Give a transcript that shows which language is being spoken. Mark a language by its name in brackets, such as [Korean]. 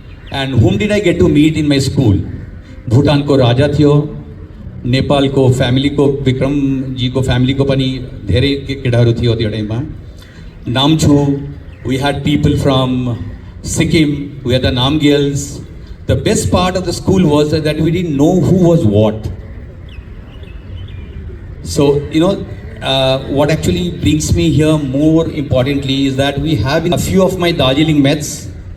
[English] And whom did I get to meet in my school? [Nepali] Bhutan को राजा थियो, नेपाल को family को विक्रम जी को फ्यामिली को पनि धेरै केटाहरू थियो त्यो टाइममा. [English] Namchu, we had people from Sikkim, we had the Namgyals. The best part of the school was that we didn't know who was what. So, what actually brings me here more importantly is that we have a few of my Darjeeling mates.